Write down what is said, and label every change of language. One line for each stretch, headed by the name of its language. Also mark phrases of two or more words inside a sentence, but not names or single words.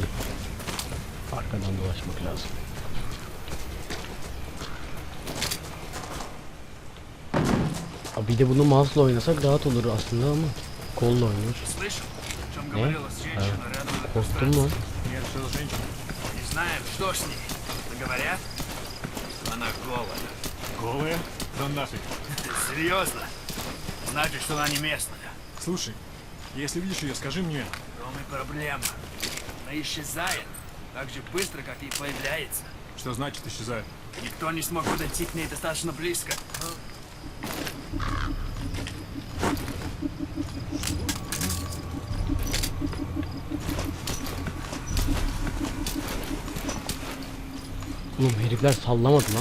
Turkish: Arkadan dolaşmak lazım. Abi bir de bunu mouse'la oynasak rahat olur aslında ama kolla oynuyor. Ne? Ha. Korktum lan.
Russian: Она голая. Голая? Да нафиг. Серьезно? Значит, что она не местная. Слушай, если видишь ее, скажи мне. В том и проблема. Она исчезает так же быстро, как и появляется. Что значит исчезает? Никто не смог подойти к ней достаточно близко.
Turkish: Oğlum herifler sallamadı lan.